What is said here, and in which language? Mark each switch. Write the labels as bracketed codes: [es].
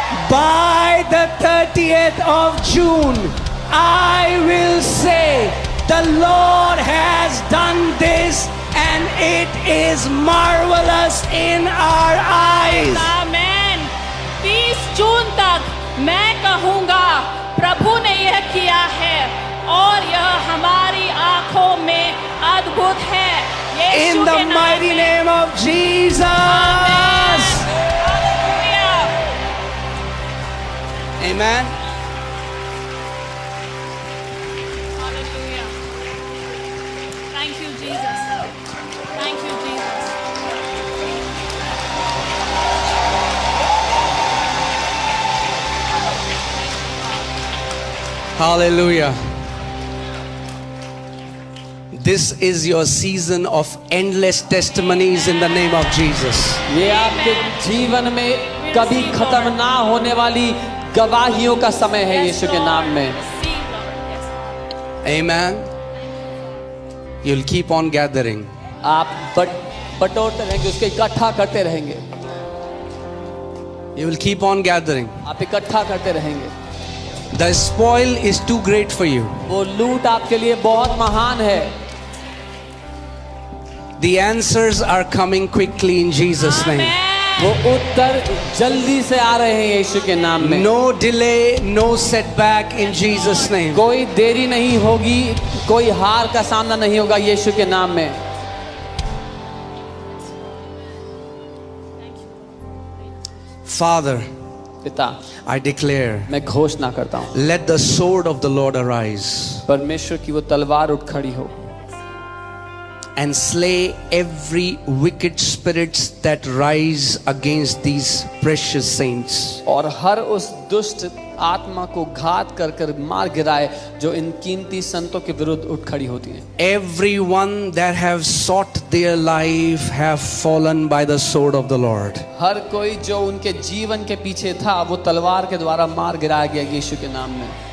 [en] By the 30th of June, I will say, the Lord has done this and it is marvelous in our eyes. [hi] आमेन। 30 जून तक मैं कहूँगा प्रभु ने यह किया है और यह हमारी आंखों में अद्भुत है। यीशु [en] In the [hi] के नाम [en] mighty [hi] में। [en] name of Jesus. Amen. Hallelujah. Thank you, Jesus. Thank you, Jesus. Hallelujah. This is your season of endless testimonies in the name of Jesus. [hi] ये आपके जीवन में कभी खत्म ना होने वाली गवाहियों का समय है यीशु के नाम में। [en] Receive, Lord. Yes. Amen. You'll keep on gathering. [hi] आप बटोरते रहेंगे, उसको इकट्ठा करते रहेंगे। [en] You will keep on gathering. [hi] आप इकट्ठा करते रहेंगे। [en] The spoil is too great for you. [hi] वो लूट आपके लिए बहुत महान है। [en] The answers are coming quickly in Jesus' name. Amen. [hi] वो उत्तर जल्दी से आ रहे हैं यीशु के नाम में। [en] No delay, no setback in Jesus' name. [hi] कोई देरी नहीं होगी, कोई हार का सामना नहीं होगा यीशु के नाम में। [en] Father, [hi] पिता, [en] I declare, [hi] मैं घोषणा करता हूँ, [en] let the sword of the Lord arise [hi] परमेश्वर की वो तलवार उठ खड़ी हो [en] and slay every wicked spirits that rise against these precious saints. [hi] और हर उस दुष्ट आत्मा को घात कर कर मार गिराए जो इन कीमती संतों के विरुद्ध उठ खड़ी होती हैं। [en] Everyone that have sought their life have fallen by the sword of the Lord. [hi] हर कोई जो उनके जीवन के पीछे था वो तलवार के द्वारा मार गिराया गया यीशु के नाम में।